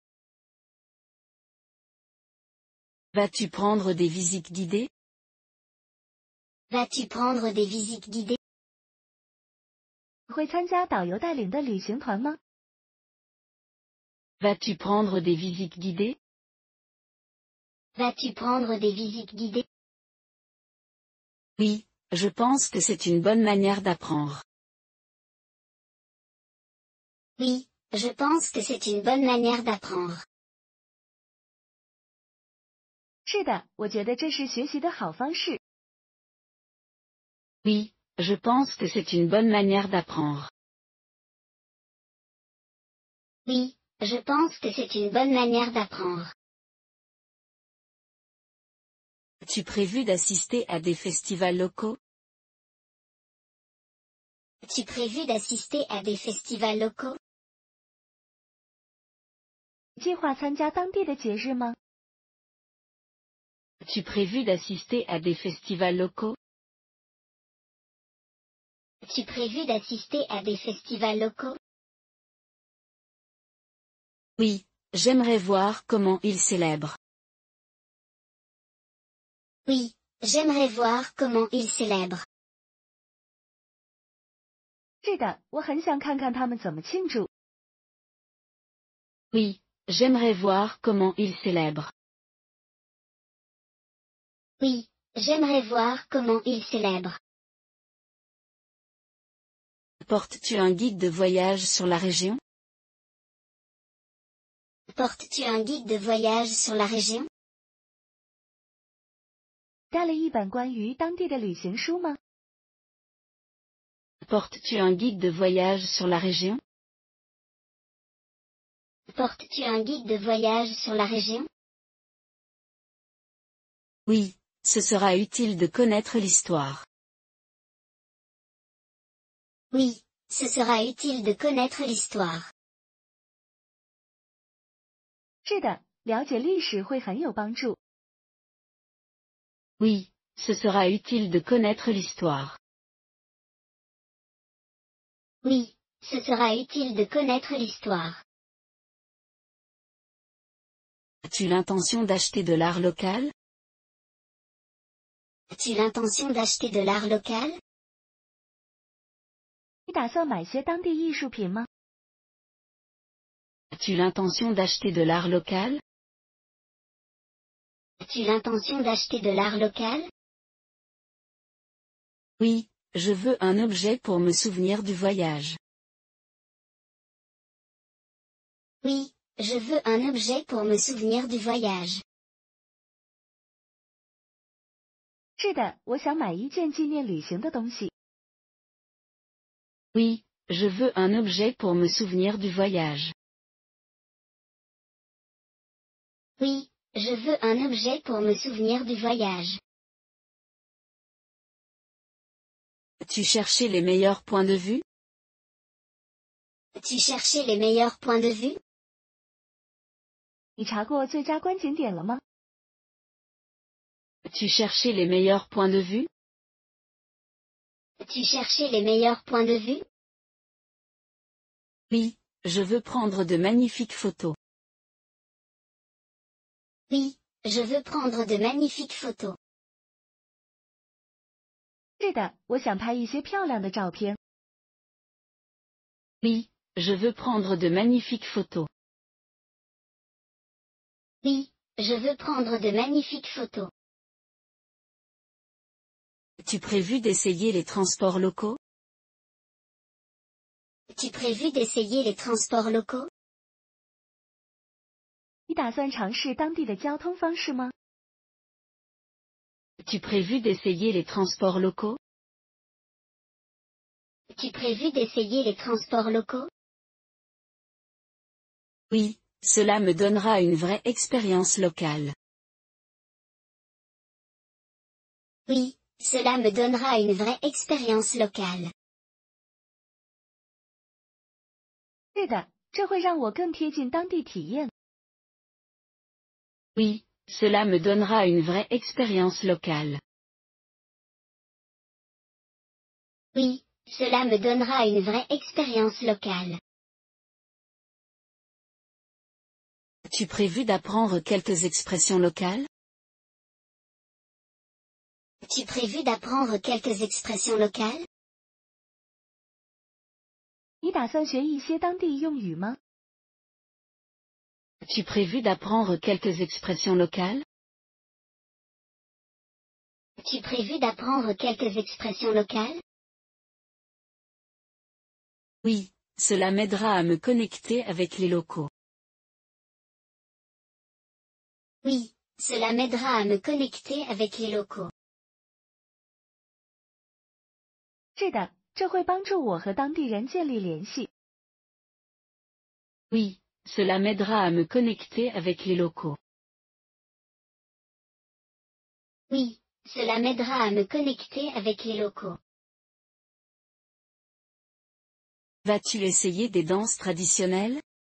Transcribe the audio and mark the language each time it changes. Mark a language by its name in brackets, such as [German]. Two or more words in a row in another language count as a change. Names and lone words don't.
[French] Vas-tu prendre des visites guidées? Vas-tu prendre des visites guidées? [Chinese] 会参加导游带领的旅行团吗？ [French] Vas-tu prendre des visites guidées? Vas-tu prendre des visites guidées? Oui, je pense que c'est une bonne manière d'apprendre. Oui, je pense que c'est une bonne manière d'apprendre. [Chinese] 是的，我觉得这是学习的好方式。 [French] Oui, je pense que c'est une bonne manière d'apprendre. Oui, je pense que c'est une bonne manière d'apprendre. As-tu prévu d'assister à des festivals locaux? As-tu prévu d'assister à des festivals locaux? [Chinese] 计划参加当地的节日吗？ [French] As-tu prévu d'assister à des festivals locaux? As-tu prévu d'assister à des festivals locaux? Oui, j'aimerais voir comment ils célèbrent. Oui, j'aimerais voir comment ils célèbrent. [Chinese] 是的，我很想看看他们怎么庆祝。 [French] Oui, j'aimerais voir comment ils célèbrent. Oui, j'aimerais voir comment ils célèbrent. Portes-tu un guide de voyage sur la région? Portes-tu un guide de voyage sur la région? [Chinese] 带了一本关于当地的旅行书吗？ [French] Portes-tu un guide de voyage sur la région? Portes-tu un guide de voyage sur la région? Oui, ce sera utile de connaître l'histoire. Oui, ce sera utile de connaître l'histoire. [Chinese] 是的，了解历史会很有帮助。 [French] Oui, ce sera utile de connaître l'histoire. Oui, ce sera utile de connaître l'histoire. As-tu l'intention d'acheter de l'art local? As-tu l'intention d'acheter de l'art local? [Chinese] 你打算买些当地艺术品吗？ [French] As-tu l'intention d'acheter de l'art local? As-tu l'intention d'acheter de l'art local? Oui, je veux un objet pour me souvenir du voyage. Oui, je veux un objet pour me souvenir du voyage. [Chinese] 是的，我想买一件纪念旅行的东西。 [French] Oui, je veux un objet pour me souvenir du voyage. Oui, je veux un objet pour me souvenir du voyage. As-tu cherché les meilleurs points de vue? As-tu cherché les meilleurs points de vue? [Chinese] 你查过最佳观景点了吗？ [French] As-tu cherché les meilleurs points de vue? As-tu cherché les meilleurs points de vue? Oui, je veux prendre de magnifiques photos. Oui, je veux prendre de magnifiques photos. [Chinese] 是的，我想拍一些漂亮的照片。 [French] Oui, je veux prendre de magnifiques photos. Oui, je veux prendre de magnifiques photos. As-tu prévu d'essayer les transports locaux? As-tu prévu d'essayer les transports locaux? [Chinese] 你打算尝试当地的交通方式吗？ [French] As-tu prévu d'essayer les transports locaux? As-tu prévu d'essayer les transports locaux? Oui, cela me donnera une vraie expérience locale. Oui, cela me donnera une vraie expérience locale. [Chinese] 是的，这会让我更贴近当地体验。 [French] Oui, cela me donnera une vraie expérience locale. Oui, cela me donnera une vraie expérience locale. As-tu prévu d'apprendre quelques expressions locales? As-tu prévu d'apprendre quelques expressions locales? [Chinese] 你打算学一些当地用语吗？ [French] As-tu prévu d'apprendre quelques expressions locales? As-tu prévu d'apprendre quelques expressions locales? Oui, cela m'aidera à me connecter avec les locaux. Oui, cela m'aidera à me connecter avec les locaux. [Chinese] 是的，这会帮助我和当地人建立联系。 [French] Oui, cela m'aidera à me connecter avec les locaux. Oui, cela m'aidera à me connecter avec les locaux. Vas-tu essayer des danses traditionnelles?